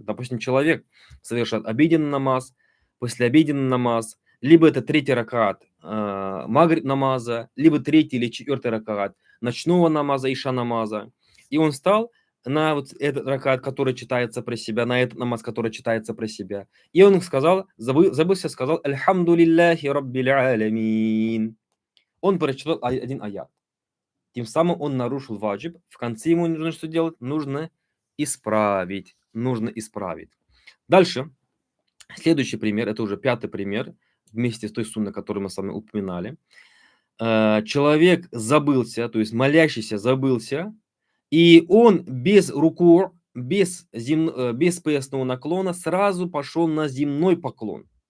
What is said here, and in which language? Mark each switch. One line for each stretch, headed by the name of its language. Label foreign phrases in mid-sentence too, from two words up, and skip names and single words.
Russian: Допустим, человек совершает обеденный намаз, послеобеденный намаз, либо это 3-й ракат магриб намаза, либо 3-й или 4-й ракат ночного намаза, иша намаза. И он встал на вот этот ракат, который читается про себя, на этот намаз, который читается про себя. И он сказал, забылся, сказал
Arabic: «الحمد لله رب العالمين».
Russian: Он прочитал один аят. Тем самым он нарушил ваджиб. В конце ему нужно что делать? Нужно исправить. Дальше. Следующий пример, это уже 5-й пример, вместе с той сунной, которую мы с вами упоминали. Человек забылся, то есть молящийся забылся, и он без руку, без поясного наклона сразу пошел на земной поклон.